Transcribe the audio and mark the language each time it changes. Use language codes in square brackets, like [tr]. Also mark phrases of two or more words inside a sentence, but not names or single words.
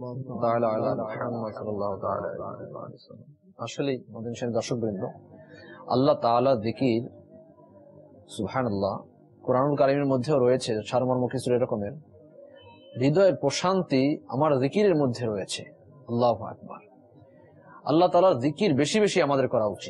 [ar] تعالی علی محمد صلی اللہ تعالی علیہ وسلم۔ [bn] আসলে মদিনা শরীফের দর্শকবৃন্দ, আল্লাহ তাআলা জিকির, সুবহানাল্লাহ, কোরআনুল কারীমের মধ্যেও রয়েছে সারমর্ম কিছু এরকমের। হৃদয়ের প্রশান্তি আমার জিকিরের মধ্যে রয়েছে। [ar] الله أكبر. [bn] আল্লাহ তাআলার জিকির বেশি বেশি আমাদের করা উচিত।